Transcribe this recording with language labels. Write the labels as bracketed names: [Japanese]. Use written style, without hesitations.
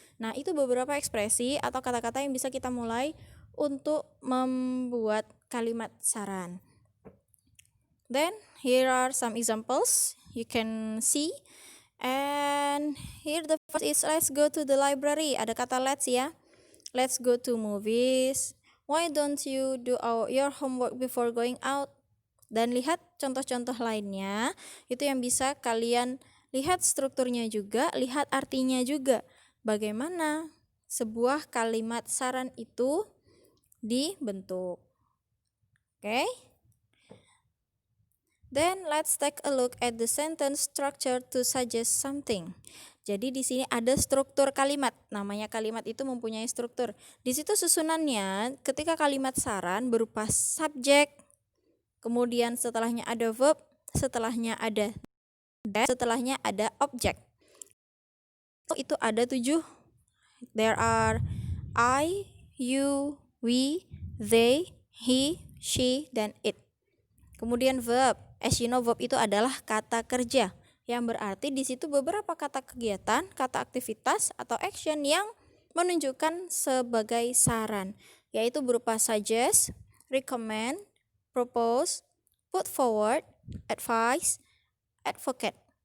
[Indonesian] Nah, itu beberapa ekspresi atau kata-kata yang bisa kita mulai untuk membuat kalimat saran. [English] Then, here are some examples you can see. And here the first is, let's go to the library. [Indonesian] Ada kata let's ya. [English] Let's go to movies. Why don't you do your homework before going out? [Indonesian] Dan lihat contoh-contoh lainnya, itu yang bisa kalian lihat strukturnya juga, lihat artinya juga. Bagaimana sebuah kalimat saran itu dibentuk. Okay? [English] Then let's take a look at the sentence structure to suggest something. [Indonesian] Jadi di sini ada struktur kalimat. Namanya kalimat itu mempunyai struktur. Di situ susunannya ketika kalimat saran berupa subjek, kemudian setelahnya ada verb, setelahnya ada that, setelahnya ada object. Itu ada 7. [English] There are I, you, we, they, he, she, dan it. [Indonesian] Kemudian verb. [English] As you know, [Indonesian] verb itu adalah kata kerja, yang berarti di situ beberapa kata kegiatan, kata aktivitas atau action yang menunjukkan sebagai saran, yaitu berupa suggest, recommend, propose, put forward, advise, advocate.